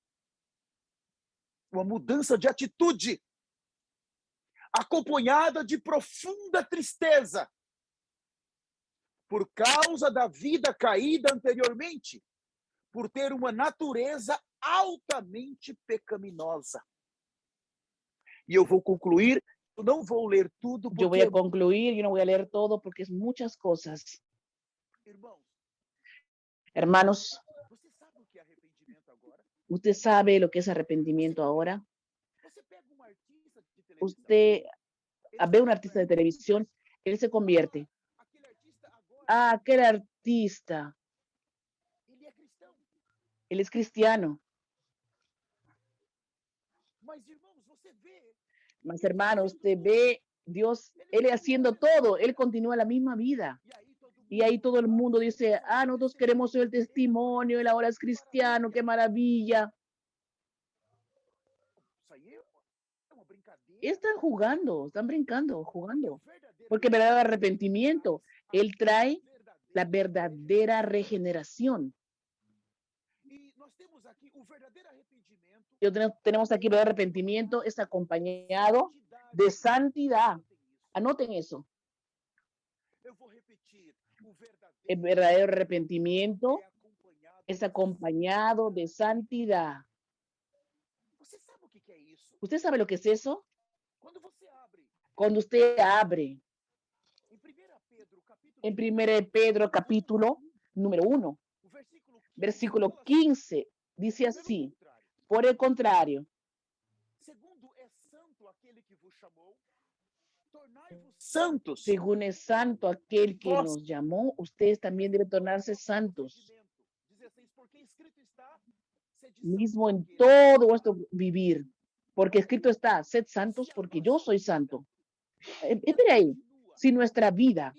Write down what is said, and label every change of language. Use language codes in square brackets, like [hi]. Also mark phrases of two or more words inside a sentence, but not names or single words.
[pt] Uma mudança de atitude, acompanhada de profunda tristeza, por causa da vida caída anteriormente, por ter uma natureza altamente pecaminosa. E eu vou concluir, eu não vou ler tudo, porque... [es] Yo voy a concluir, yo no voy a leer todo porque es muchas cosas. Hermanos, [pt] Você sabe o que é arrependimento agora? [es] ¿usted sabe lo que es arrepentimiento ahora? [pt] Você pega um artista de televisão, [es] Usted ve a un artista de televisión, él se convierte. [pt] aquele artista agora, [es] Ah, aquel artista, [pt] ele é cristão. [es] él es cristiano. [pt] Mas, irmãos, você vê, [es] Mas hermanos, usted ve Dios, él haciendo todo, él continúa la misma vida. Y ahí todo el mundo dice, ah, nosotros queremos el testimonio, él ahora es cristiano, qué maravilla. [pt] isso aí é uma brincadeira. [es] Están jugando, están brincando, jugando. [pt] O verdadeiro [es] Porque el verdadero arrepentimiento, él trae la verdadera regeneración. [pt] E nós temos aqui o verdadeiro arrependimento. [es] Tenemos aquí el verdadero arrepentimiento, es acompañado de santidad. Anoten eso. [pt] Eu vou repetir. O [es] El [pt] verdadeiro [es] verdadero arrepentimiento [pt] é acompanhado. [es] es acompañado de santidad. [pt] Você sabe o que é isso? [es] ¿Usted sabe lo que es eso? [pt] Quando você abre [es] Cuando usted abre [pt] em 1 Pedro, capítulo [es] en 1 Pedro capítulo número 1, [pt] o [es] versículo 15, dice así, por el contrario, [pt] segundo é santo aquele que vos chamou, tornai-vos santos. [es] según es santo aquel que nos llamó, ustedes también deben tornarse santos, [pt] 16, porque escrito está, sede [es] mismo en santos, todo vuestro vivir, porque escrito está, sed santos porque yo soy santo. Espere ahí, si nuestra vida,